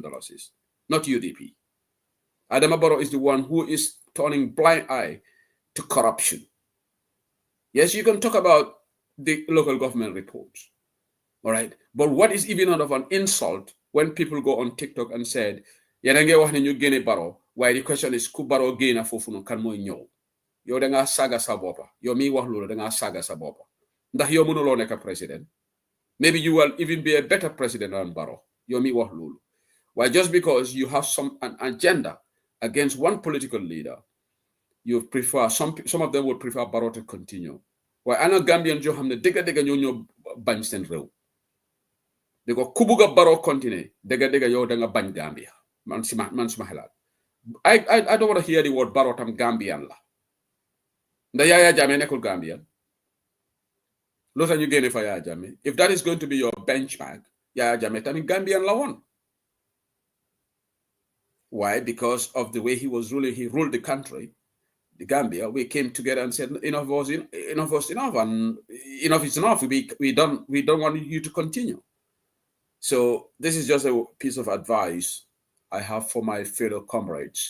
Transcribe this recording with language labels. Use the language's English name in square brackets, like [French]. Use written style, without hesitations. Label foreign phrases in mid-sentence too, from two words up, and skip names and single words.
[English] Not UDP. Adama Barrow is the one who is turning blind eye to corruption. Yes, you can talk about the local government reports, all right? But what is even out of an insult when people go on TikTok and said, [Wolof] "Yanange wax ne ñu génne Barrow," [English] why the question is, [Wolof] ku Barrow génna fofu no kan moy ñew? Yow da nga saga sa bopa. Yow mi wax lolu da nga saga sa bopa. Ndax yow mënulo nekk president. [English] Maybe you will even be a better president than Barrow. [Wolof] Yow mi wax lolu. [English] Why just because you have an agenda against one political leader, you prefer some of them would prefer Barrow to continue. [Wolof] Why ana Gambian jo xamne dega ñoo bañ sen rew. Diko ku buga Barrow continue, dega yow da nga bañ Gambia. Man suma xalaat. [English] I don't want to hear the word Barrow [Wolof] tam Gambian la. Nda Yaya Jammeh nekkul Gambian. Lota ñu génne fa Yaya Jammeh. [English] If that is going to be your benchmark, [Wolof] Yaya Jammeh tam Gambian la won. [English] Why? Because of the way he was ruling, he ruled the country, the Gambia. We came together and said, enough was enough, and enough is enough. We don't want you to continue. So this is just a piece of advice I have for my fellow comrades.